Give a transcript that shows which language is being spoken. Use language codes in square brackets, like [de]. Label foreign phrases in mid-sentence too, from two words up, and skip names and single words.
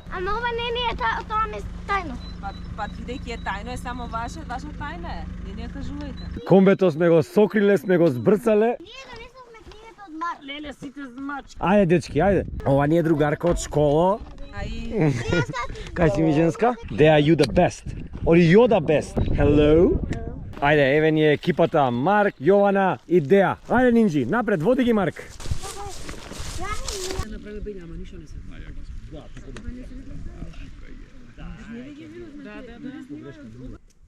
[mk] Ама ова не е тоа не е тајно. Па бидејќи е тајно, е само ваша тајна е. Не ја кажувајте. Комбето сме го сокриле, сме го збрцале. Ние донесовме книгата од Марк. Леле, сите змачки. Ајде, дечки, ајде. Ова ни е другарка од школа. Ај, Кај си ми женска? [en] They are you the best. Or you're the best. Hello. [mk] Ајде, еве ни е екипата Марк, Јована и Деа. Ајде, Нинджи, напред, води ги, Марк. Направи бења, ама ништо не се. Да.